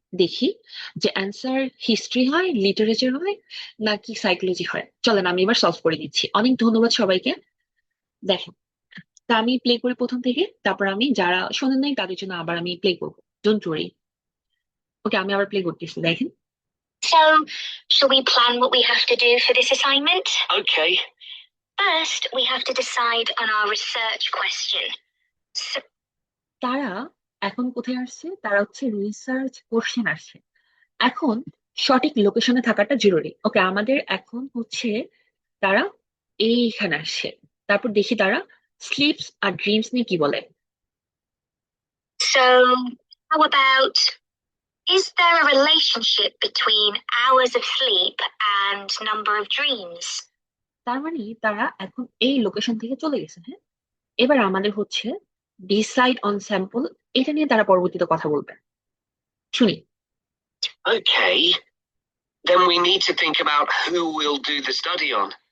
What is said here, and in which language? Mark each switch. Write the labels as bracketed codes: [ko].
[bn] দেখি যে answer history হয়, লিটারেচার হয়, নাকি সাইকোলজি হয়। চলেন আমি এবার সলভ করে দিচ্ছি। অনেক ধন্যবাদ সবাইকে। দেখেন, তা আমি প্লে করি প্রথম থেকে, তারপর আমি যারা শোনেন নাই তাদের জন্য আবার আমি প্লে করবো। [en] Don't worry. [bn] ওকে, আমি আবার প্লে করতেছি, দেখেন। [en] So, shall we plan what we have to do for this assignment? Okay. First, we have to decide on our research question. So, [bn] তারা এখন কোথায় আসছে? তারা হচ্ছে রিসার্চ কোশ্চেন আসছে। এখন সঠিক লোকেশনে থাকাটা জরুরি। ওকে, আমাদের এখন হচ্ছে তারা এইখানে আসছে। তারপর দেখি তারা স্লিপস আর ড্রিমস নিয়ে কি বলে। [en] so how about, is there a relationship between hours of sleep and number of dreams? [bn] তার মানে তারা এখন এই লোকেশন থেকে চলে গেছে। হ্যাঁ, এবার আমাদের হচ্ছে [en] decide on sample, [bn] এটা নিয়ে তারা পরবর্তীতে কথা বলবে। শুনি। [en] Okay, then we need to think about who we'll do the study on.